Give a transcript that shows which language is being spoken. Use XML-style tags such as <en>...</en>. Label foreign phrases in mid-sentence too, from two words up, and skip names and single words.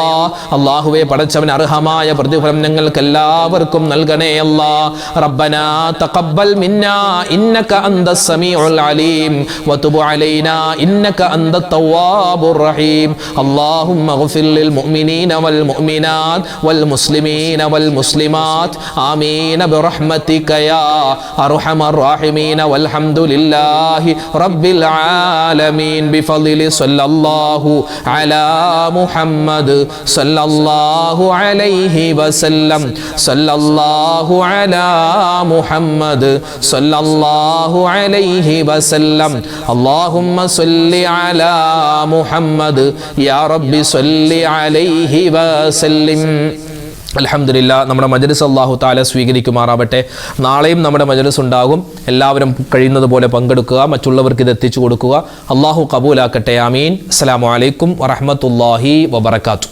<ml>അല്ലാഹുവേ പടച്ചവൻ അർഹമായ പ്രതിഫലം ഞങ്ങൾക്ക് എല്ലാവർക്കും നൽകണേ അല്ലാ.</ml> <ar>ربنا تقبل منا إنك أنت السميع العليم وتب علينا إنك أنت التواب الرحيم. اللهم اغفر للمؤمنين والمؤمنات والمسلمين والمسلمات آمين برحمتك يا أرحم الراحمين والحمد لله رب العالمين بفضل صلى الله على محمد صلى الله عليه وسلم صلى الله على محمد صلى الله عليه وسلم اللهم صل على محمد يا رب صل عليه وسلم.</ar> <ml>അൽഹംദുലില്ലാ. നമ്മുടെ മജ്‌ലിസ് അല്ലാഹു തആല സ്വീകരിക്കുമാറാവട്ടെ. നാളെയും നമ്മുടെ മജ്‌ലിസ് ഉണ്ടാകും. എല്ലാവരും കഴിയുന്നത് പോലെ പങ്കെടുക്കുക, മറ്റുള്ളവർക്ക് ഇത് എത്തിച്ചു കൊടുക്കുക. അല്ലാഹു ഖബൂലാക്കട്ടെ. ആമീൻ.</ml> <ar>السلام عليكم ورحمة الله وبركاته.</ar>